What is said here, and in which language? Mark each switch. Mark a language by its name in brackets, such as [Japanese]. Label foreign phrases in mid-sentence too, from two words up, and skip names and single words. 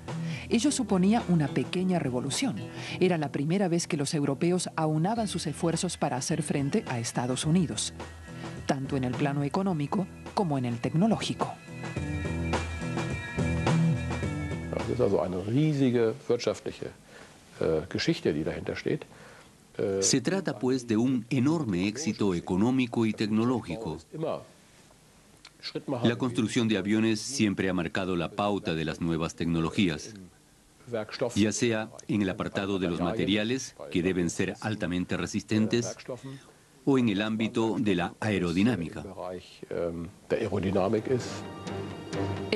[Spanish] Ello suponía una pequeña revolución. Era la primera vez que los europeos aunaban sus esfuerzos para hacer frente a Estados Unidos, tanto en el plano económico como en el tecnológico. [German] Es also eine riesige wirtschaftliche Geschichte, die dahinter steht. [Spanish] Se trata pues de un enorme éxito económico y tecnológico. La construcción de aviones siempre ha marcado la pauta de las nuevas tecnologías, ya sea en el apartado de los materiales, que deben ser altamente resistentes, o en el ámbito de la aerodinámica.